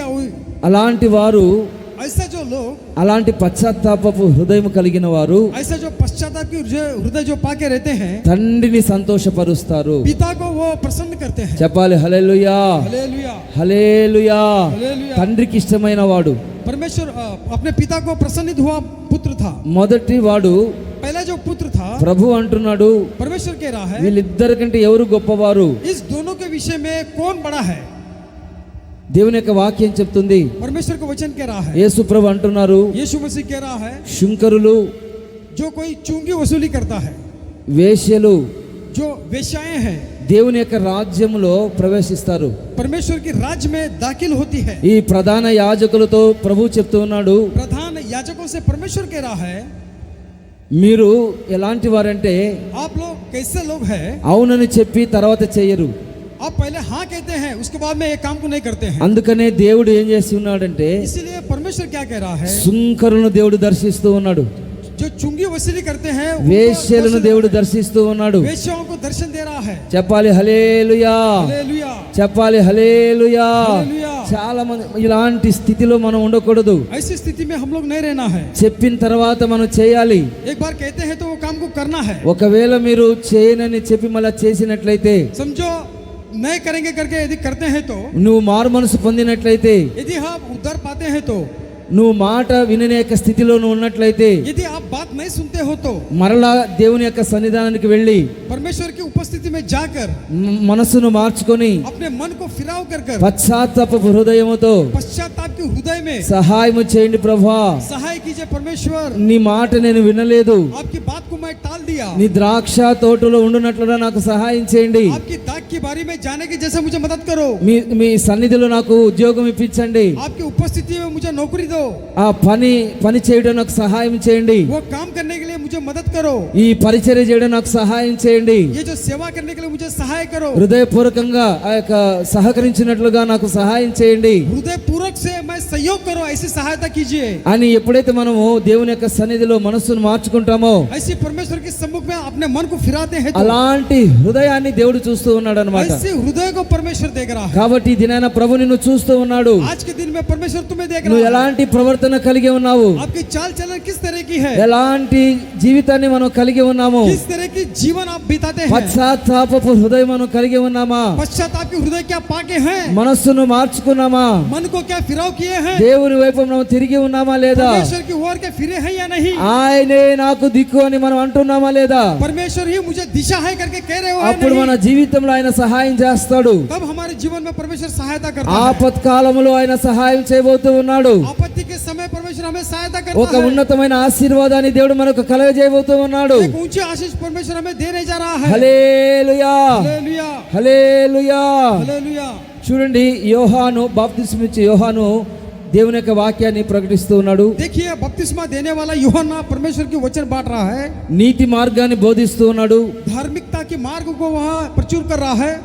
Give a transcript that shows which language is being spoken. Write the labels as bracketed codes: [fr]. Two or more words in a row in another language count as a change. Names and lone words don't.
[te] అలాంటి వారు, [hi] ऐसा जो लोग, [te] అలాంటి పశ్చాత్తాపపు హృదయం కలిగిన వారు [hi] ऐसा जो पश्चाताप की हृदय जो पाके रहते हैं, [te] తండ్రిని సంతోషపరుస్తారు. [hi] पिता को वो प्रसन्न करते हैं। [te] చెప్పాలి హల్లెలూయా, [hi] हालेलुया, [te] హల్లెలూయా. [hi] हालेलुया। [te] తండ్రికి ఇష్టమైన వాడు [hi] परमेश्वर अपने पिता को प्रसन्नित हुआ पुत्र था। [te] మొదటి వాడు [hi] पहला जो पुत्र था, [te] ప్రభు అంటున్నాడు, [hi] परमेश्वर कह रहा है [te] వీళ్ళిద్దరికంటే ఎవరు గొప్పవారు? [hi] इस दोनों के विषय में कौन बड़ा है? [te] దేవుని యొక్క వాక్యం చెప్తుంది. [hi] परमेश्वर का वचन कह रहा है, [te] యేసు ప్రభు అంటున్నారు, [hi] यीशु मसीह कह रहा है, [te] శుంకరులు, [hi] जो कोई चुंगी वसूली करता है, [te] వేశ్యలు [hi] जो वेश्याएं हैं, [te] దేవుని యొక్క రాజ్యములో ప్రవేశిస్తారు. [hi] परमेश्वर की राज्य में दाखिल होती है। [te] ఈ ప్రధాన యాజకులతో ప్రభు చెప్తూ ఉన్నాడు, [hi] प्रधान याजकों से परमेश्वर कह रहा है, [te] మీరు ఎలాంటి వారంటే [hi] आप लोग कैसे लोग हैं? [te] అవునని చెప్పి తర్వాత చెయ్యరు. [hi] आप पहले हाँ कहते हैं, उसके बाद में ये काम को नहीं करते हैं। [te] అందుకనే దేవుడు ఏం చేసి ఉన్నాడంటే, [hi] इसीलिए परमेश्वर क्या कह रहा है? [te] సుంకరులను దేవుడు దర్శిస్తూ ఉన్నాడు, [hi] जो चुंगी वसूली करते हैं उनको [te] వేశ్యలను [hi] दर्शन- [te] దేవుడు దర్శిస్తూ ఉన్నాడు. [hi] वेश्याओं को दर्शन दे रहा है। [te] చెప్పాలి హల్లెలూయా, [hi] हालेलुया, [te] చెప్పాలి హల్లెలూయా. [hi] हालेलुया। [te] చాలా మంది ఇలాంటి స్థితిలో మనం ఉండకూడదు. [hi] ऐसी स्थिति में हम लोग नहीं रहना है। [te] చెప్పిన తర్వాత మనం చేయాలి. [hi] एक बार कहते हैं तो वो काम को करना है। [te] ఒకవేళ మీరు చేయనని చెప్పి మళ్ళీ చేసినట్లయితే, [hi] समझो नहीं करेंगे करके यदि करते हैं तो, [te] నువ్వు మారు మనసు పొందినట్లయితే, [hi] यदि आप उद्धार पाते हैं तो, [te] నువ్వు మాట విననేక స్థితిలో నువ్వు ఉన్నట్లయితే, [hi] यदि आप बात नहीं सुनते हो तो [te] మరలా దేవుని యొక్క సన్నిధానానికి వెళ్ళి [hi] परमेश्वर की उपस्थिति में जाकर [te] మనసును మార్చుకొని [hi] अपने मन को फिराव कर कर [te] పశ్చాత్తాప హృదయముతో [hi] पश्चाताप के हृदय में [te] సహాయము చేయండి ప్రభా. [hi] सहाय कीजिए परमेश्वर। [te] నీ మాట నేను వినలేదు, [hi] आपकी बात को मैं टाल दिया, [te] నీ ద్రాక్ష తోటలో ఉండునట్లుగా నాకు సహాయం చేయండి. [hi] आपकी दाग की बारी में जाने की जैसे मुझे मदद करो, [te] మీ మీ సన్నిధిలో నాకు ఉద్యోగం ఇప్పించండి. [hi] आपकी उपस्थिति में मुझे नौकरी दो, [te] ఆ పని చేయడం నాకు సహాయం చేయండి. [hi] वो काम करने के लिए मुझे मदद करो, [te] ఈ పరిచర్య చేయడం నాకు సహాయం చేయండి. [hi] ये जो सेवा करने के लिए मुझे सहाय करो, [te] హృదయపూర్వకంగా ఆ యొక్క సహకరించినట్లుగా నాకు సహాయం చేయండి [hi] हृदय पूर्वक से मैं सहयोग करो, ऐसी सहायता कीजिए। [te] అని ఎప్పుడైతే మనము దేవుని యొక్క సన్నిధిలో మనస్సును మార్చుకుంటామో, [hi] ऐसी परमेश्वर के सम्मुख में अपने मन को फिराते हैं तो [te] అలాంటి హృదయాన్ని దేవుడు చూస్తూ ఉన్నాడు అనమాట. [hi] ऐसे हृदय को परमेश्वर देख रहा है। [te] కాబట్టి ఈ దినాన ప్రభు నిన్ను చూస్తూ ఉన్నాడు. [hi] आज के दिन में परमेश्वर तुम्हें देख [te] నువ్వు [hi] रहा है। [te] ఎలాంటి ప్రవర్తన కలిగి ఉన్నావు, [hi] आपकी चाल चलन किस तरह की है, [te] ఎలాంటి జీవితం జీవితాన్ని మనం కలిగి ఉన్నాము? [hi] किस तरह की जीवन आप बिताते हैं? [te] పశ్చాత్తాపపు హృదయం మనం కలిగి ఉన్నామా? [hi] पश्चाताप की हृदय क्या पाके हैं? [te] మనస్సును మార్చుకున్నామా? [hi] मन को क्या फिराव किए हैं? [te] దేవుని వైపు మనం తిరిగి ఉన్నామా లేదా? [hi] परमेश्वर की ओर के फिरे हैं या नहीं? [te] ఆయనే నాకు దిక్కు అని మనం అంటున్నామా లేదా? [hi] परमेश्वर ही मुझे दिशा है करके कह रहे हो या [te] అప్పుడు మన [hi] नहीं? [te] జీవితంలో ఆయన సహాయం చేస్తాడు. [hi] तब हमारे जीवन में परमेश्वर सहायता करता है। [te] ఆపత్కాలములో ఆయన సహాయం చేయబోతూ ఉన్నాడు. [hi] आपत्ति के समय परमेश्वर हमें सहायता [te] ఒక [hi] करता है। [te] ఉన్నతమైన ఆశీర్వాదాన్ని దేవుడు మనకు కలగజేయబోతూ ఉన్నాడు. [hi] एक ऊंची आशीष परमेश्वर हमें देने जा रहा है। [te] హల్లెలూయా, [hi] हालेलुया, [te] హల్లెలూయా. [hi] हालेलुया। [te] చూడండి, యోహాను బాప్తిస్మ ఇచ్చే యోహాను దేవుని యొక్క వాక్యాన్ని ప్రకటిస్తూ ఉన్నాడు. [hi] देखिए, बपतिस्मा देने वाला यूहन्ना परमेश्वर की वचन बांट रहा है, [te] నీతి మార్గాన్ని బోధిస్తూ ఉన్నాడు. [hi] धार्मिकता के मार्ग को वहाँ प्रचुर कर रहा है।